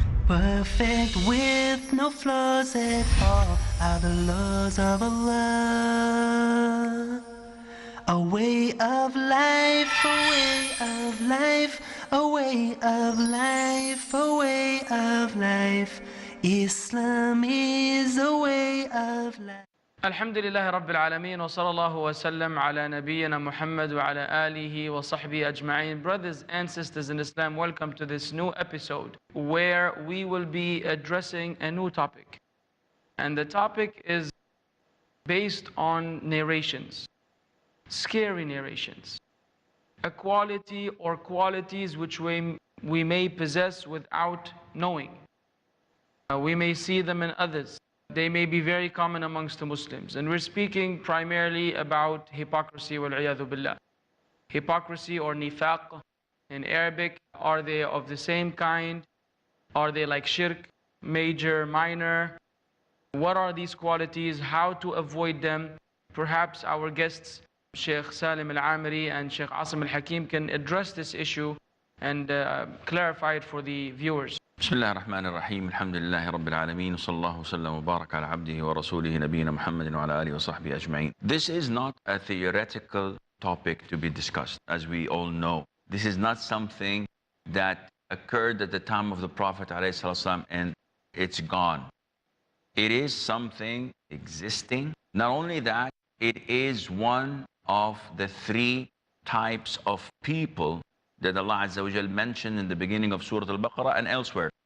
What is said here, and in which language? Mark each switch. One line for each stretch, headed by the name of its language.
English: Perfect with no flaws at all are the laws of Allah. A way of life, a way of life, a way of life, a way of life. Islam is a way of life.
Arabic: الحمد لله رب العالمين وصلى الله وسلم على نبينا محمد وعلى آله وصحبه أجمعين.
English: Brothers and sisters in Islam, welcome to this new episode where we will be addressing a new topic. And the topic is based on narrations, scary narrations, a quality or qualities which we may possess without knowing. We may see them in others. They may be very common amongst the Muslims. And we're speaking primarily about hypocrisy,
Arabic: wal-'iyadhu billah.
English: Hypocrisy or nifaq in Arabic, are they of the same kind? Are they like shirk, major, minor? What are these qualities? How to avoid them? Perhaps our guests, Sheikh Salim Al-Amiri and Sheikh Asim Al-Hakim, can address this issue and clarify it for the viewers.
Arabic: بسم الله الرحمن الرحيم الحمد لله رب العالمين وصلى الله وسلم وبارك على عبده ورسوله نبينا محمد وعلى آله وصحبه أجمعين.
English: This is not a theoretical topic to be discussed, as we all know. This is not something that occurred at the time of the Prophet ﷺ and it's gone. It is something existing. Not only that, it is one of the three types of people that Allah Azza wa Jal mentioned in the beginning of Surah Al-Baqarah and elsewhere.